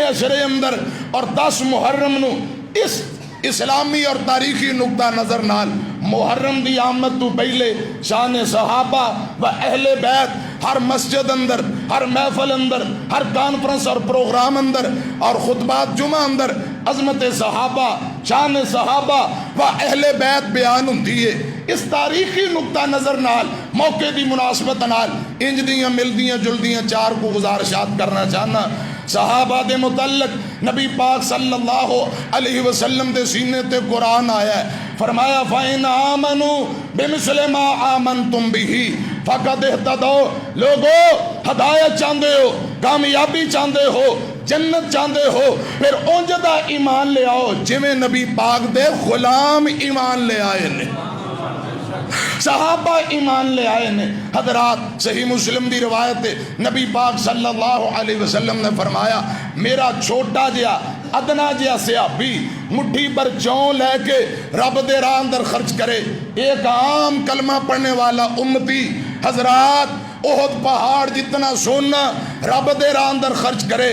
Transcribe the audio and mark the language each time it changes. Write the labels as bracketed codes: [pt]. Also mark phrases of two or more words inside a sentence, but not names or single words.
[pa] عشرے اندر، اور 10 محرم نو اس اسلامی اور تاریخی نقطہ نظر نال محرم دی آمد تو پہلے شان صحابہ و اہل بیت ہر مسجد اندر، ہر محفل اندر، ہر کانفرنس اور پروگرام اندر اور خطبات جمعہ اندر عظمت صحابہ، شان صحابہ و اہل بیت بیان ہوندی ہے۔ اس تاریخی نقطہ نظر نال موقع دی مناسبت نال انج دیاں ملدیاں جلدیاں 4 کو گزارشات کرنا چاہنا۔ صحابہ دے متعلق نبی پاک [ar] صلی اللہ علیہ وسلم [pa] دے سینے تے قرآن آیا ہے، فرمایا [ar] فَإِنْ آمَنُوا بِمِثْلِ مَا آمَنْتُمْ بِهِ فَقَدْ اهْتَدَوْا۔ [pa] لوگو ہدایت چاہندے ہو، کامیابی چاہندے ہو، جنت چاہندے ہو، پھر اونج دا ایمان لے آؤ جویں نبی پاک دے غلام ایمان لے آئے نے، صحابہ ایمان لے آئے نے۔ حضرات صحیح مسلم دی روایت ہے، نبی پاک [ar] صلی اللہ علیہ وسلم [pa] نے فرمایا میرا چھوٹا جیا ادنا جیا صحابی مٹھی پر چون لے کے رب دے راہ اندر خرچ کرے، ایک عام کلمہ پڑھنے والا امتی حضرات احد پہاڑ جتنا سونا رب دے راہ اندر خرچ کرے۔